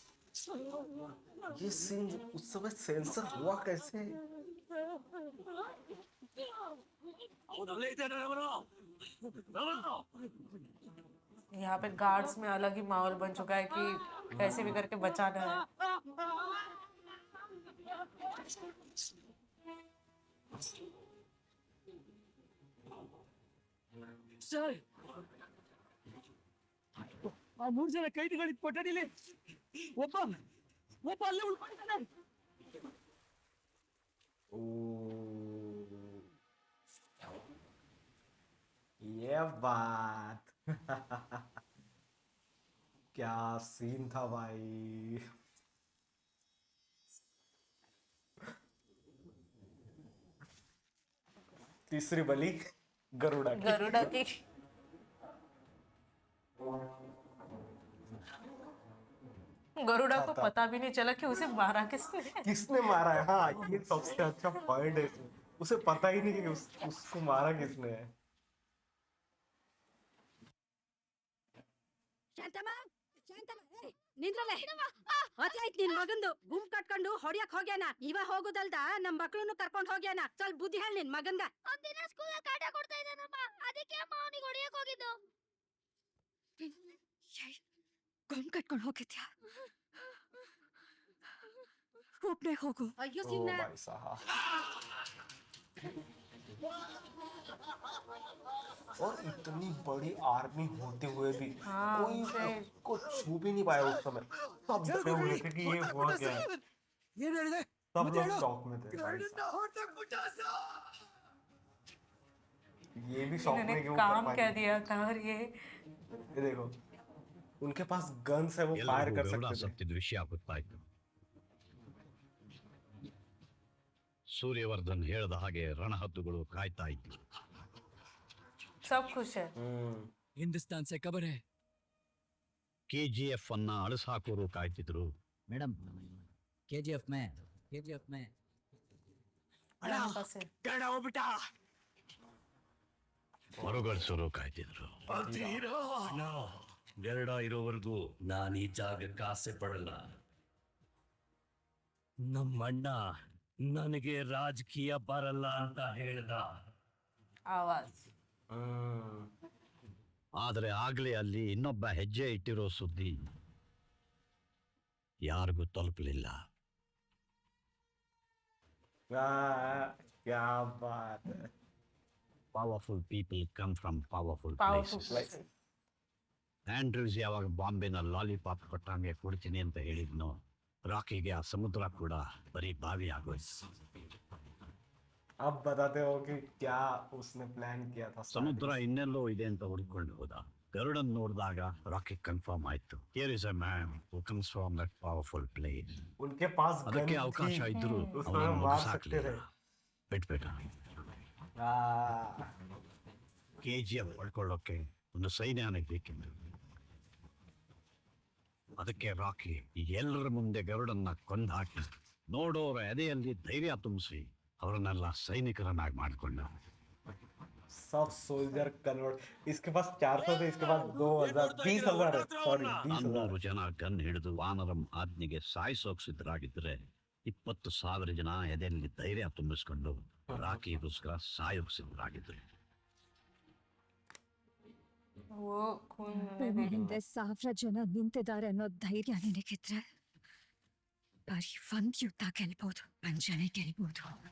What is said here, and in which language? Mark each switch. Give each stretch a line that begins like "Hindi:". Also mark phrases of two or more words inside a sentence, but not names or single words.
Hindi: ये सीन उस समय सेंसर हुआ कैसे?
Kannada: ಅವನಲ್ಲೇ ಇದ್ದಾನೆ ರಮಣ. ರಮಣ
Hindi: यहाँ पे गार्ड्स में अलग ही माहौल बन चुका है कि कैसे भी करके बचाना है।
Kannada: ಸರ್, ಆ 3 ಜನ ಕೈದಿಗಳಿದ್ದ ಕೊಠಡಿಲಿ ಒಬ್ಬ ಅಲ್ಲೇ ಉಳ್ಕೊಂಡಿದ್ದಾನೆ.
Hindi: ये बात क्या सीन था भाई। तीसरी बलि गरुड़ा की। गरुड़ा की गरुड़ा को पता भी नहीं चला कि उसे मारा किसने। किसने मारा है? हाँ, ये सबसे अच्छा पॉइंट है इसमें। उसे पता ही नहीं कि उसको मारा किसने है।
Kannada: ನಿಂದ್ರಲೆ ಅತ್ಲಾಯ್ತು ನಿನ್ ಮಗಂದು ಗುಂಪ್ ಕಟ್ಕೊಂಡು ಹೊಡಿಯಕ್ ಹೋಗ್ಯಾನ. ಇವ ಹೋಗುದಲ್ದ ನಮ್ ಮಕ್ಳನ್ನು ಕರ್ಕೊಂಡ್ ಹೋಗ್ಯಾನ. ಸ್ವಲ್ಪ ಬುದ್ಧಿ ಹೇಳ ನಿನ್ ಮಗಂಗ. ಒಂದಿನ ಸ್ಕೂಲ್ ಕಾಟ ಕೊಡ್ತಾ ಇದ್ದಾನಮ್ಮ, ಅದಕ್ಕೆ ಅಮ್ಮ ಅವನಿಗೆ ಹೊಡಿಯಕ್ ಹೋಗಿದ್ದು. ಗುಂಪ್ ಕಟ್ಕೊಂಡು ಹೋಗಿದ್ಯಾ? ಒಬ್ನೇ ಹೋಗು. ಅಯ್ಯೋ ओ ಸಿನ್ನ
Hindi: भाई साहब, और इतनी बड़ी आर्मी होते हुए भी हाँ, कोई उसको छू भी नहीं पाया उस समय। सब डरे हुए थे कि ये हुआ क्या है।
Kannada: ಏನ್ ಹೇಳಿದೆ?
Hindi: सब
Kannada: ಮತ್ತೆ
Hindi: लोग
Kannada: ಹೇಳು.
Hindi: शॉक में थे भाई
Kannada: ಗರುಡನ್ನ
Hindi: साहब।
Kannada: ಹೊರಟೋಗ್ಬಿಟ್ಟ ಸರ್.
Hindi: ये भी शॉक इन्होंने में कि वो काम कर क्या पाए। दिया था। और ये देखो, उनके पास गन्स है, वो फायर
Kannada: ಎಲ್ಲರಿಗೂ
Hindi: कर
Kannada: ಗರುಡ
Hindi: सकते थे।
Kannada: ಸತ್ತಿದ ವಿಷಯ ಗೊತ್ತಾಯ್ತು. ಸೂರ್ಯವರ್ಧನ್ ಹೇಳ್ದ ಹಾಗೆ ರಣಹದ್ದುಗಳು ಕಾಯ್ತಾ ಇದ್ವು.
Hindi: सब खुश है। हिंदुस्तान से खबर है.
Kannada: KGF ಅನ್ನ ಅಳಸಾಕೋರು ಕಾಯ್ತಿದ್ರು.
Hindi: मैडम, KGF में यहाँ पास है।
Kannada: ಗರುಡ ಹೋಗ್ಬಿಟ್ಟ. ಹೊರಗಳ್ಸೋರು ಕಾಯ್ತಿದ್ರು. ಗರುಡ ಇರೋವರೆಗೂ ನಾನು ಈ ಜಾಗಕ್ಕೆ ಆಸೆ ಪಡಲ್ಲ. ನಮ್ಮಣ್ಣ ನನಗೆ ರಾಜಕೀಯ ಬರಲ್ಲ ಅಂತ ಹೇಳ್ದ.
Hindi: आवाज
Kannada: ಆದರೆ ಆಗ್ಲೇ ಅಲ್ಲಿ ಇನ್ನೊಬ್ಬ ಹೆಜ್ಜೆ ಇಟ್ಟಿರೋ ಸುದ್ದಿ ಯಾರಿಗೂ ತಲುಪಲಿಲ್ಲ.
Hindi: क्या बात है।
English: powerful people come from powerful पावरफुल ಪ್ಲೇಸಸ್.
Kannada: ಆಂಡ್ರೂಸ್ ಯಾವಾಗ ಬಾಂಬೆನ ಲಾಲಿಪಾಪ್ ಕೊಟ್ಟಂಗೆ ಕೊಡ್ತೀನಿ ಅಂತ ಹೇಳಿದ್ನೋ, ರಾಕಿಗೆ ಆ ಸಮುದ್ರ ಕೂಡ ಬರೀ ಬಾವಿ ಆಗೋಯ್ತು.
Hindi: अब बताते हो कि क्या उसने प्लान किया था।
Kannada: ಸಮುದ್ರ ಇನ್ನೆಲ್ಲೋ ಇದೆ ಅಂತ ಹುಡುಕೊಂಡು ಹೋದ. ಗರುಡನ್ ನೋಡಿದಾಗ ರಾಕಿ ಕನ್ಫರ್ಮ್ ಆಯ್ತು.
English: here is a man who comes from that powerful place.
Hindi: उनके पास
Kannada: ಅದಕ್ಕೆ
Hindi: गन
Kannada: ಅವಕಾಶ
Hindi: थी,
Kannada: ಇದ್ರು
Hindi: उस
Kannada: ಅವನನ್ನು
Hindi: समय मार सकते
Kannada: ಮುಗಿಸಾಕ್ಲಿಲ್ಲ.
Hindi: थे।
Kannada: ಬಿಟ್ಬಿಟ್ಟ. KGF ಪಡ್ಕೊಳ್ಳೋಕೆ ಒಂದು ಸೈನ್ಯನೇ ಬೇಕಿತ್ತು. ಅದಕ್ಕೆ ರಾಕಿ ಎಲ್ಲರ ಮುಂದೆ ಗರುಡನ್ನ ಕೊಂದಾಕಿ ನೋಡೋರ ಎದೆಯಲ್ಲಿ ಧೈರ್ಯ ತುಂಬಿಸಿ ಅವರನ್ನೆಲ್ಲ ಸೈನಿಕರನ್ನಾಗಿ ಮಾಡಿಕೊಂಡ.
Hindi: सब
English: soldier convert.
Hindi: इसके पास 400 थे, इसके पास 2000 20,000 है, सॉरी 20,000।
Kannada: 100 ಜನ ಗನ್ ಹಿಡಿದು ವಾನರಂ ಆಜ್ಞೆಗೆ ಸಾಯಿಸೋಕ್ ಸಿದ್ಧರಾಗಿದ್ದರೆ 20,000 ಜನ ಎದೆಯಲ್ಲಿ ಧೈರ್ಯ ತುಂಬಿಸ್ಕೊಂಡು ರಾಕಿಗೋಸ್ಕರ ಸಾಯೋಕ್ ಸಿದ್ಧರಾಗಿದ್ರು.
Hindi: वो खून मैंने
Kannada: ಹಿಂದೆ 1000 ಜನ ನಿಂತಿದ್ದಾರೆ ಅನ್ನೋ ಧೈರ್ಯ ನಿನಗಿದ್ರೆ ಬರೀ ಒಂದ್ ಯುದ್ಧ ಗೆಲ್ಬಹುದು, ಪಂಚನೆ ಗೆಲ್ಬಹುದು.